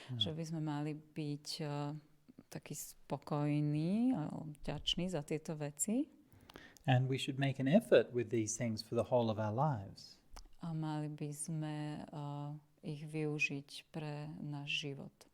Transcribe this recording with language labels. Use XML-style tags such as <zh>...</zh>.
<sk>Že by sme mali byť taký spokojný a vďačný za tieto veci.</sk> <en>And we should make an effort with these things for the whole of our lives.</en> <sk>A mali by sme ich využiť pre náš život.</sk>